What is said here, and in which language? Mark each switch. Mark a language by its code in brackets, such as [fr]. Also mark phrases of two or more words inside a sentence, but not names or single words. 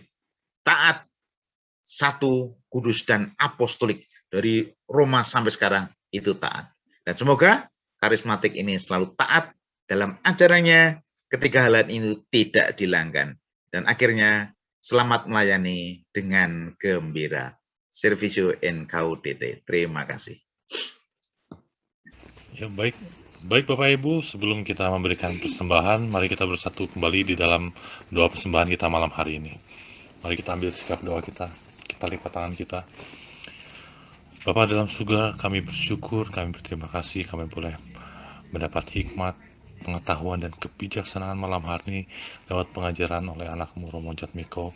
[id] Taat, satu, kudus, dan apostolik. Dari Roma sampai sekarang, itu taat. Dan semoga karismatik ini selalu taat dalam ajarannya, ketiga hal ini tidak dilanggar. Dan akhirnya selamat melayani dengan gembira. [la] Servicio in Gaudete. [id] Terima kasih. Ya, baik Bapak Ibu, sebelum kita memberikan persembahan, mari kita bersatu kembali di dalam doa persembahan kita malam hari ini. Mari kita ambil sikap doa kita lipat tangan kita. Bapa dalam surga, kami bersyukur, kami berterima kasih, kami boleh mendapat hikmat, pengetahuan, dan kebijaksanaan malam hari ini lewat pengajaran oleh anak-Mu Romo Jatmiko.